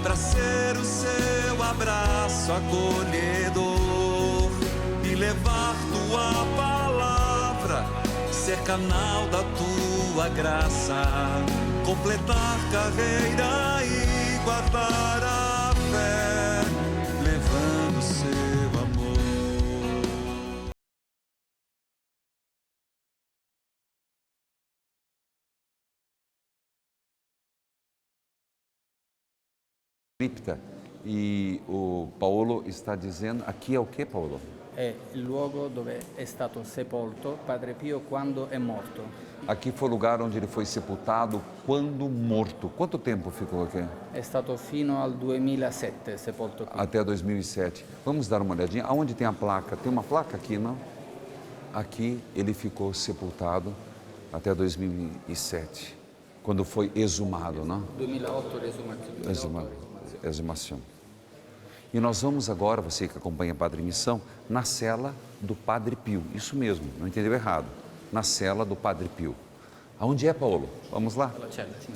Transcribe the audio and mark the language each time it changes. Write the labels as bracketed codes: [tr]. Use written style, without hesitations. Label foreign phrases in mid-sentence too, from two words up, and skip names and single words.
[pt] ser o seu abraço acolhedor e levar tua palavra, ser canal da tua graça, completar carreira e guardar a fé, levando seu amor. Cripta. E o Paolo está dizendo, aqui é o que, Paolo? [it] È il luogo dove è stato sepolto Padre Pio quando è morto. [pt] Aqui foi o lugar onde ele foi sepultado quando morto. Quanto tempo ficou aqui? [it] È stato fino al 2007 sepolto qui. [pt] Até 2007. Vamos dar uma olhadinha. Aonde tem a placa? Tem uma placa aqui, não? Aqui ele ficou sepultado até 2007, quando foi exumado, não? [it] 2008 l'esumazione. [pt] Exumação. E nós vamos agora, você que acompanha a Padre Missão, na cela do Padre Pio. Isso mesmo, não entendeu errado. Na cela do Padre Pio. Aonde é, Paulo? Vamos lá? [it] La cella, sì.